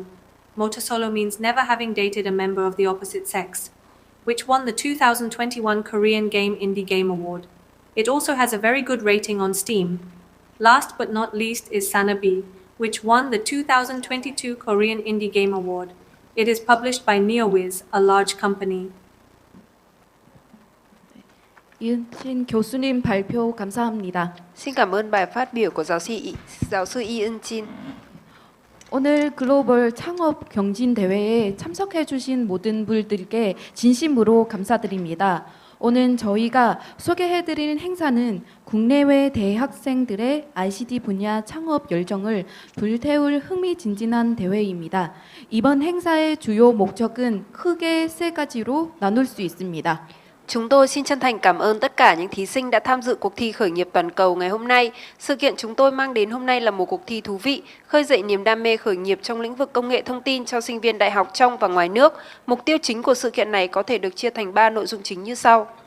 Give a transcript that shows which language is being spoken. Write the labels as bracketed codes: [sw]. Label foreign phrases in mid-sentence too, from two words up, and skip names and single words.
[en] Motor Solo means never having dated a member of the opposite sex, which won the 2021 Korean Game Indie Game Award. It also has a very good rating on Steam. Last but not least is Sanabi, which won the 2022 Korean Indie Game Award. It is published by NeoWiz, a large company. [ko] 이은진 교수님 발표 감사합니다. [vi] Xin cảm ơn bài phát biểu của giáo sư Y Eun-jin. [ko] 오늘 글로벌 창업 경진 대회에 참석해 주신 모든 분들께 진심으로 감사드립니다. 오늘 저희가 소개해 드리는 행사는 국내외 대학생들의 ICT 분야 창업 열정을 불태울 흥미진진한 대회입니다. 이번 행사의 주요 목적은 크게 3가지로 나눌 수 있습니다. [vi] Chúng tôi xin chân thành cảm ơn tất cả những thí sinh đã tham dự cuộc thi khởi nghiệp toàn cầu ngày hôm nay. Sự kiện chúng tôi mang đến hôm nay là một cuộc thi thú vị, khơi dậy niềm đam mê khởi nghiệp trong lĩnh vực công nghệ thông tin cho sinh viên đại học trong và ngoài nước. Mục tiêu chính của sự kiện này có thể được chia thành 3 nội dung chính như sau.